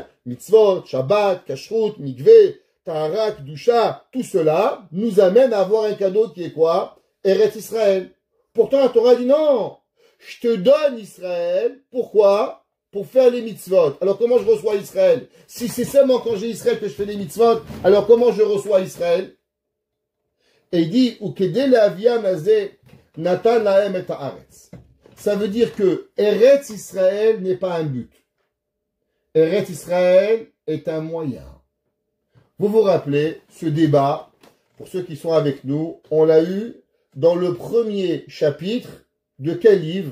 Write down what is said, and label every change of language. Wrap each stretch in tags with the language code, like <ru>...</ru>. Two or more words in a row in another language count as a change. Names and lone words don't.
<fr>Mitzvot, Shabbat, Kashrut, Mikveh, Taharak, Dusha, tout cela nous amène à avoir un cadeau qui est quoi? Eretz Israël. Pourtant, la Torah dit non. Je te donne Israël. Pourquoi? Pour faire les mitzvot. Alors, comment je reçois Israël? Si c'est seulement quand j'ai Israël que je fais les mitzvot, alors comment je reçois Israël? Et il dit,</fr> <he>נתן להם את הארץ.</he> <fr>Ça veut dire que Eretz Israël n'est pas un but. Eretz Israël est un moyen. Vous vous rappelez, ce débat, pour ceux qui sont avec nous, on l'a eu dans le premier chapitre de quel livre?</fr>